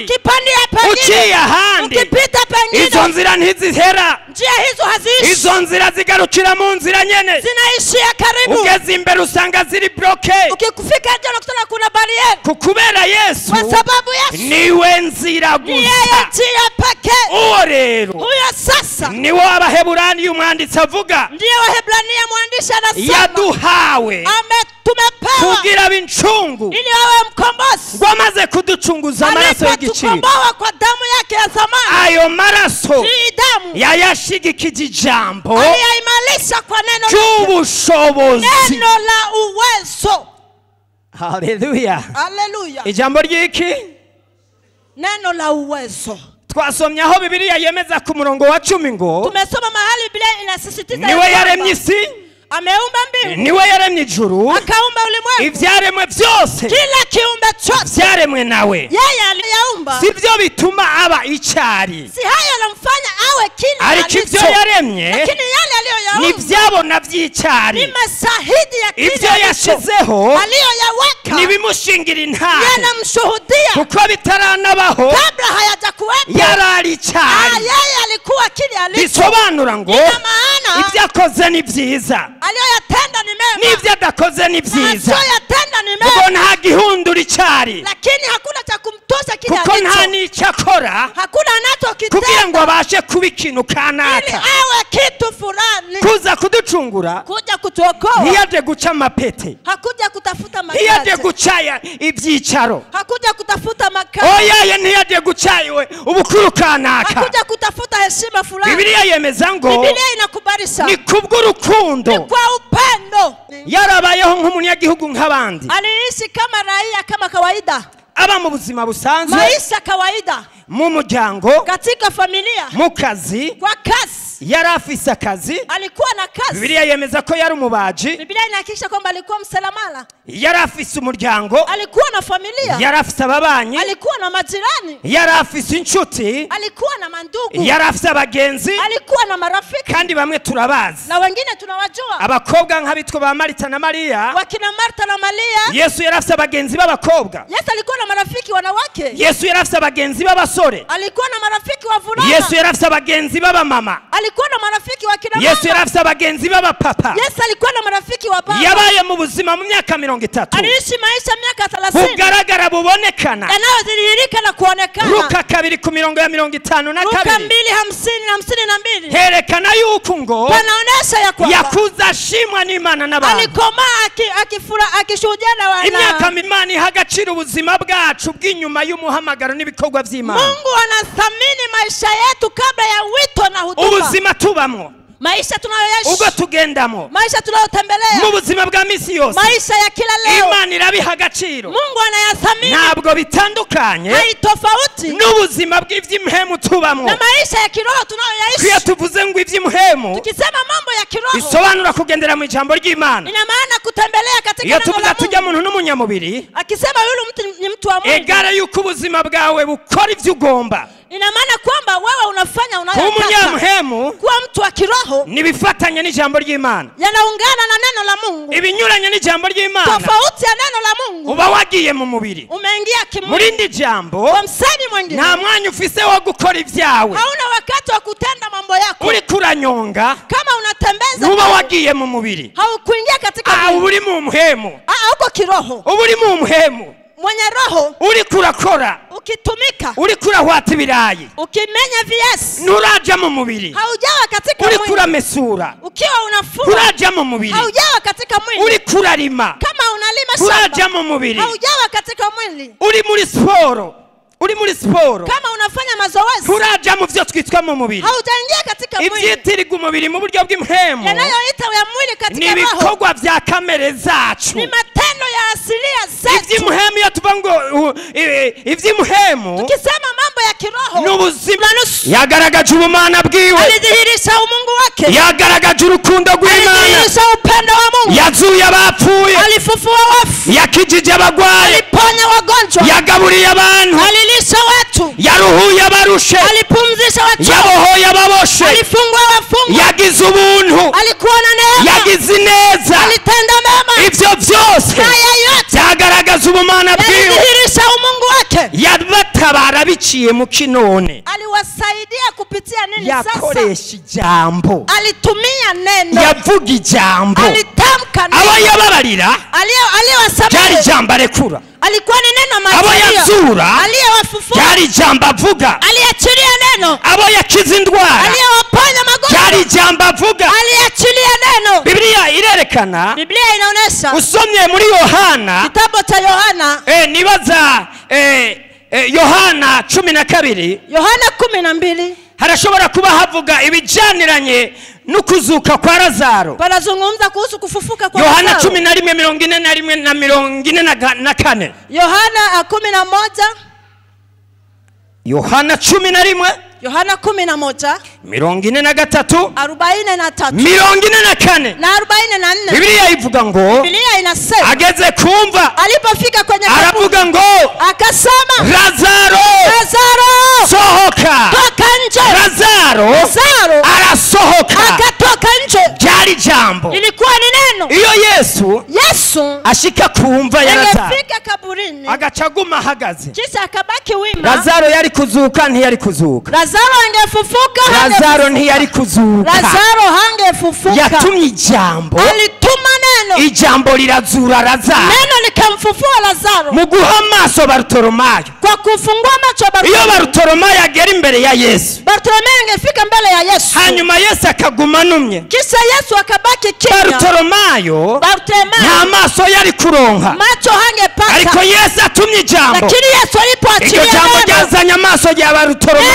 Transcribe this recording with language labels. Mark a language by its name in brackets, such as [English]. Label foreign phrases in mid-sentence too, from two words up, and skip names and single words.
[Swahili] Ukipandia [Rundi] uciye [Swahili] pengine, [Rundi] ahandi, [Swahili] ukipita [Rundi] izo [Swahili] pengine, [Rundi] nzira ntizihera, [Swahili] njia hizo haziishi, [Rundi] izo nzira zigarukira mu nzira nyene. [Swahili] zinaishia karibu. [Rundi] Ugeze imbere usanga ziri bloke, [Swahili] Ukikufika nje unakutana kuna barieri, [Rundi] kukubera Yesu [Swahili] kwa sababu Yesu [Rundi] niwe nzira [Swahili] ni yeye [Rundi] gusa. [Swahili] njia pekee. [Rundi] Uwo rero [Swahili] Huyo sasa [Rundi] niwo Abaheburani umwanditsi avuga [Swahili] ndiye Wahebrania mwandishi anasema [Rundi] yaduhawe [Swahili] tumepewa [Rundi] kugira bincungu, [Swahili] ili awe mkombozi, [Rundi] ngo amaze kuducunguza amaraso y'igiciro. [Swahili] alitukomboa kwa damu yake ya thamani. [Rundi] Ayo maraso [Swahili] Hii damu [Rundi] yayashigikije ijambo [Swahili] aliyaimarisha kwa neno lake, [Rundi] cy'ubushobozi. [Swahili] neno la uwezo. [Rundi] Haleluya. [Swahili] Haleluya! [Rundi] Ijambo ry'iki [Swahili] Neno la uwezo. [Rundi] twasomye aho Bibiliya yemeza ku murongo wa 10 ngo [Swahili] Tumesoma mahali Biblia inasisitiza [Rundi] niwe [Swahili] ya kwamba [Rundi] yaremye isi, [Swahili] ameumba mbingu, [Rundi] niwe yaremye ijuru, [Swahili] akaumba ulimwengu, [Rundi] ivyaremwe byose [Swahili] kila kiumbe chote [Rundi] vyaremwe nawe. [Swahili] yeye aliyaumba. [Rundi] Sivyo bituma aba icyari, [Swahili] Si hayo yanamfanya awe kile [Rundi] ariko ivyo [Swahili] alicho, [Rundi] yaremye [Swahili] lakini yale aliyoyaumba [Rundi] nivyabona vy'icyari [Swahili] ni mashahidi ya [Rundi] ivyo [Swahili] kile [Rundi] yashizeho [Swahili] aliyoyaweka [Rundi] nibimushingira intahe [Swahili] yanamshuhudia [Rundi] kuko bitaranabaho [Swahili] kabla hayajakuwepo. [Rundi] yarari icyari [Swahili] Yeye alikuwa kile alicho. [Rundi] bisobanura ngo [Swahili] Ina maana [Rundi] ibyo akoze ni byiza [Swahili] aliyoyatenda ni mema [Rundi] n'ibyo adakoze ni byiza [Swahili] asiyoyatenda ni [Rundi] kuko [Swahili] mema, [Rundi] nta gihundura icyari [Swahili] lakini hakuna cha kumtosha kile [Rundi] kuko nta [Swahili] alicho. [Rundi] n'icyo akora [Swahili] Hakuna anachokitenda [Rundi] kugira ngo abashe kuba ikintu [Swahili] ili [Rundi] kanaka [Swahili] awe kitu fulani. [Rundi] kuza kuducungura [Swahili] Kuja kutuokoa, [Rundi] ntiyaje guca amapete [Swahili] hakuja kutafuta [Rundi] ntiyaje [Swahili] makazi, [Rundi] gucaya ibyicaro [Swahili] hakuja kutafuta makazi, [Rundi] oyaye ntiyaje gucayiwe ubukuru kanaka [Swahili] hakuja kutafuta heshima fulani. [Rundi] bibiliya yemeza ngo [Swahili] Biblia inakubalisha [Rundi] ni kubw'urukundo [Swahili] kwa upendo. [Rundi] yarabayeho nk'umunyagihugu nk'abandi [Swahili] Aliishi kama raia, kama kawaida, [Rundi] aba mu buzima busanzwe [Swahili] maisha kawaida, [Rundi] mu muryango [Swahili] katika familia, [Rundi] mu kazi [Swahili] kwa kazi. [Rundi] yari afise akazi [Swahili] Alikuwa na kazi. [Rundi] bibiliya yemeza ko yari umubaji [Swahili] Biblia inahakikisha kwamba alikuwa msalamala, [Rundi] yari afise umuryango [Swahili] alikuwa na familia, [Rundi] yari afise ababanyi [Swahili] alikuwa na majirani, [Rundi] yari afise inshuti [Swahili] alikuwa na mandugu, [Rundi] yari afise abagenzi [Swahili] alikuwa na marafiki, [Rundi] kandi bamwe turabazi [Swahili] na wengine tunawajua, [Rundi] abakobwa nk'abitwa ba Marita na Mariya. [Swahili] wakina Martha na Maria. [Rundi] Yesu yari afise abagenzi b'abakobwa, [Swahili] Yesu alikuwa na marafiki wanawake, [Rundi] Yesu yari afise abagenzi b'abasore, [Swahili] alikuwa na marafiki wavulana, [Rundi] Yesu yari afise abagenzi b'abamama, [Swahili] alikuwa na marafiki wa kina [Rundi] Yesu yari [Swahili] mama, [Rundi] afise abagenzi b'abapapa. [Swahili] Yesu alikuwa na marafiki wa baba. [Rundi] Yabaye mu buzima mu myaka 30 [Swahili] Aliishi maisha miaka 30 [Rundi] bugaragara bubonekana. [Swahili] yanayodhihirika na kuonekana. [Rundi] Luka 2:52 [Swahili] Luka 2:50-52 [Rundi] herekana yuko ngo [Swahili] panaonesha ya kwamba [Rundi] yakuza ashimwa n'Imana n'abantu. [Swahili] alikomaa akishuhudia na wana. [Rundi] Imyaka Imana iha agaciro ubuzima bwacu bw'inyuma y'umuhamagaro n'ibikorwa by'Imana. [Swahili] Mungu anathamini maisha yetu kabla ya wito na huduma. [Rundi] Ubuzima tubamwo, [Swahili] Maisha tunayoishi, [Rundi] ubwo tugendamo, [Swahili] maisha tunayotembelea, [Rundi] mu buzima bwa misi yose, [Swahili] maisha ya kila leo, [Rundi] Imana irabiha agaciro. [Swahili] Mungu anayathamini. [Rundi] Ntabwo bitandukanye [Swahili] Haitofauti [Rundi] n'ubuzima bw'iby'imhemu tubamwo. [Swahili] na maisha ya kiroho [Rundi] Iyo [Swahili] tunayoyaishi. [Rundi] tuvuze ngo iby'imhemu [Swahili] Tukisema mambo ya kiroho, [Rundi] bisobanura kugendera mu ijambo ry'Imana. [Swahili] ina maana kutembelea katika [Rundi] Iyo [Swahili] neno [Rundi] tuvuga [Swahili] la [Rundi] tujya [Swahili] Mungu. [Rundi] muntu n'umunyamubiri, [Swahili] Akisema yule mtu ni mtu wa Mungu, [Rundi] egare yuko ubuzima bwawe bukora ibyo ugomba. [Swahili] ina maana kwamba wewe unafanya [Rundi] Kuba [Swahili] unayotaka. [Rundi] umunyamhemu [Swahili] Kuwa mtu wa kiroho [Rundi] nibifatanye n'ijambo ry'Imana, [Swahili] yanaungana na neno la Mungu. [Rundi] ibinyuranye n'ijambo ry'Imana [Swahili] Tofauti ya neno la Mungu, [Rundi] uba wagiye mu mubiri. [Swahili] umeingia [Rundi] Muri [Swahili] kimwili. [Rundi] ndi jambo [Swahili] Kwa msani mwingine, [Rundi] nta mwanya ufise wo gukora ibyawe, [Swahili] hauna wakati wa kutenda mambo yako. [Rundi] uri kuranyonga [Swahili] Kama unatembeza [Rundi] uba [Swahili] mambo, [Rundi] wagiye mu mubiri. [Swahili] haukuingia katika [Rundi] uba [Swahili] mwili. [Rundi] uri mu muhemu, [Swahili] Uko kiroho, [Rundi] uba uri mu muhemu, [Swahili] mwenye roho, [Rundi] uri kurakora, [Swahili] ukitumika, [Rundi] uri kurahwata ibirayi, [Swahili] ukimenya viasi, [Rundi] nturaja mu mubiri. [Swahili] haujawa katika [Rundi] Uri [Swahili] mwili. [Rundi] kuramesura, [Swahili] Ukiwa unafua, [Rundi] nturaja mu mubiri. [Swahili] haujawa katika mwili. [Rundi] Uri kurarima, [Swahili] Kama unalima [Rundi] nturaja [Swahili] shamba, [Rundi] mu mubiri. [Swahili] haujawa katika mwili. [Rundi] Uri muri siporo, uri muri siporo, [Swahili] Kama unafanya mazoezi, [Rundi] nturaja mu byo twitwa mu mubiri. [Swahili] haujaingia katika mwili. [Rundi] Ibyitirirwa umubiri mu buryo bw'imhemu [Swahili] Yanayoita ya mwili ni katika roho [Rundi] ibikorwa bya kamere zacu. [Swahili] ni matendo ya asilia zetu. [Rundi] Iby'imhemu iyo tuvuga ngo iby'imhemu [Swahili] Tukisema mambo ya kiroho, [Rundi] n'ubuzima, Planus yagaragaje ubumana bwiwe, [Swahili] alidhihirisha umungu wake, [Rundi] yagaragaje urukundo rw'Imana, [Swahili] alidhihirisha upendo wa Mungu, [Rundi] yazuye abapfuye, [Swahili] alifufua wafu, [Rundi] yakijije abagwayi, [Swahili] aliponya wagonjwa, [Rundi] yagaburiye abantu, [Swahili] alilisha watu, [Rundi] yaruhuye abarushe, [Swahili] alipumzisha watu, [Rundi] yabohoye ababoshe, [Swahili] alifungua wafungwa, [Rundi] yagize ubuntu, [Swahili] alikuwa na neema, [Rundi] yagize ineza. [Swahili] alitenda mema. [Rundi] Ibyo byose [Swahili] Haya yote [Rundi] byagaragaza ubumana bwiwe, [Swahili] alidhihirisha umungu wake. [Rundi] yabatabara biciye mu kinone, [Swahili] Aliwasaidia kupitia nini? Sasa [Rundi] yakoresha ijambo, [Swahili] alitumia neno, [Rundi] yavuga ijambo. [Swahili] alitamka [Rundi] Abo [Swahili] neno, [Rundi] yababarira ryari [Swahili] aliyowasamehe [Rundi] ijambo arekura, [Swahili] alikuwa ni neno [Rundi] abo [Swahili] mazuri, [Rundi] yazura [Swahili] aliyowafufua, [Rundi] ryari ijambo avuga, [Swahili] aliachilia neno, [Rundi] abo yakiza indwara [Swahili] aliyowaponya [Rundi] ryari [Swahili] magonjwa, [Rundi] ijambo avuga. [Swahili] aliachilia neno. [Rundi] Bibiliya irerekana, [Swahili] Biblia inaonyesha [Rundi] usomye muri Yohana, [Swahili] kitabu cha Yohana, [Rundi] nibaza Yohana 12, [Swahili] Yohana 12 [Rundi] harashobora kuba havuga ibijaniranye n'ukuzuka kwa Lazaro. [Swahili] panazungumza kuhusu kufufuka kwa [Rundi] Yohana [Swahili] Lazaro. [Rundi] 11:41 na 44. [Swahili] Yohana 11, [Rundi] Yohana 11 [Swahili] Yohana 11 [Rundi] 43 [Swahili] 43 [Rundi] 44. [Swahili] na 44. [Rundi] Bibiliya ivuga ngo [Swahili] Biblia inasema [Rundi] ageze kumva [Swahili] alipofika kwenye kaburi [Rundi] aravuga ngo [Swahili] akasema, [Rundi] Lazaro [Swahili] Lazaro [Rundi] sohoka. [Swahili] toka nje. [Rundi] Lazaro [Swahili] Lazaro [Rundi] arasohoka. [Swahili] akatoka nje. [Rundi] Yesu ashika kumva ya Lazaro [Swahili] angefika kaburini [Rundi] agacaguma ahagaze, [Swahili] kisha akabaki wima, [Rundi] Lazaro yari kuzuka ntiyari kuzuka, [Swahili] Lazaro angefufuka, [Rundi] Lazaro ntiyari kuzuka. [Swahili] Lazaro hangefufuka. [Rundi] Yatumye ijambo, [Swahili] Alituma neno, [Rundi] ijambo lirazura Lazaro, [Swahili] neno likamfufua Lazaro [Rundi] mu guha amaso Barutolomayo. [Swahili] kwa kufungua macho ya [Rundi] Iyo [Swahili] Bartimayo. [Rundi] Barutolomayo agera imbere ya Yesu, [Swahili] Bartimayo angefika mbele ya Yesu, [Rundi] hanyuma Yesu akaguma anumye, [Swahili] kisha Yesu akabaki kimya. [Rundi] Barutolomayo [Swahili] Bartimayo [Rundi] nta maso yari kuronka, [Swahili] macho hangepata, [Rundi] ariko Yesu atumye ijambo, [Swahili] lakini Yesu [Rundi] iryo [Swahili] alipoachilia [Rundi] jambo [Swahili] neno, [Rundi] ryazanye amaso ya Barutolomayo.